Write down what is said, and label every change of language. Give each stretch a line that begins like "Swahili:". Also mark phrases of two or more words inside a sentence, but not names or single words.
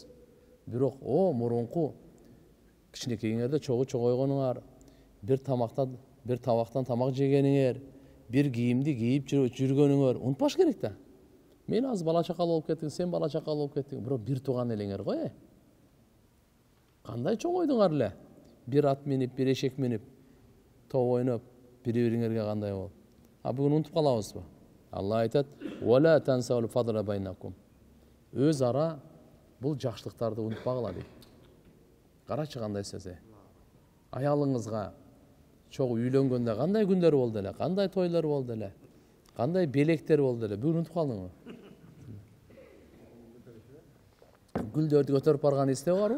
Kyrgyz: Бирок, мурунку кичинекейиңерде чогойгонуңар, бир табактан тамак жегениңер, бир кийимди кийип жүргөнүңөр унутпаш керек да. Мен аз бала чакал болуп кеттим, сен бала чакал болуп кеттиң. Бирок бир тууган элеңер го. Кандай чоңойдуңар эле? Бир ат минип, бир эшек минип, топ ойноп, бири-бириңерге кандай болуп. Бүгүн унутуп калабызбы? Алла айтат:
Arabic: "ولا تنسوا الفضل بينكم."
Kyrgyz: Өз ара бул жакшылыктарды унутпагыла дейт. Карачы кандай сөз. Аялыңызга чогуу үйлөнгөндө кандай күндөр болду эле, кандай тойлор болду эле, кандай белектер болду эле, бүгүн унутуп калдыңбы? Гүлдөрдү көтөрүп барган эсте барбы?